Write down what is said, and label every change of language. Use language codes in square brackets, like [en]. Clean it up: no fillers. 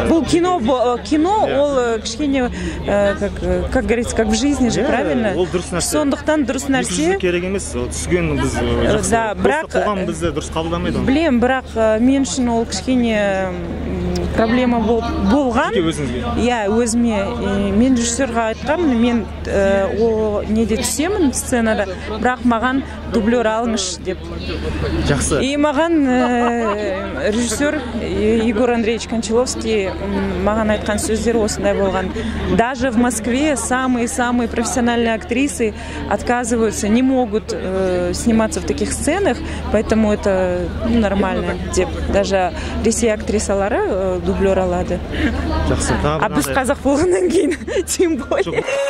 [kk] Бұл кино, ол кішкене, [ru] как говорится, как в жизни же, правильно? [kk] Ол дұрыс нәрсе. Сондықтан дұрыс нәрсе. Керек емес, түскен біз жақсы. Қоғам бізді дұрыс қабылдамайды. Білем, бірақ мен үшін ол кішкене проблема болған. Иә, өзіме. Мен режиссерға айтқанмын, мен неде түсемін сценада, бірақ маған дублер алыңыз деп. Жақсы. И маған режиссер Егор Андреевич Кончаловский маған айтқан сөздер осындай болған. [ru] Даже в Москве самые профессиональные актрисы отказываются, не могут сниматься в таких сценах, поэтому это нормально деп. [kk] Даже Ресей актрисалары дублер алады. Жақсы. А біз қазақ болғаннан кейін [ru] тем более.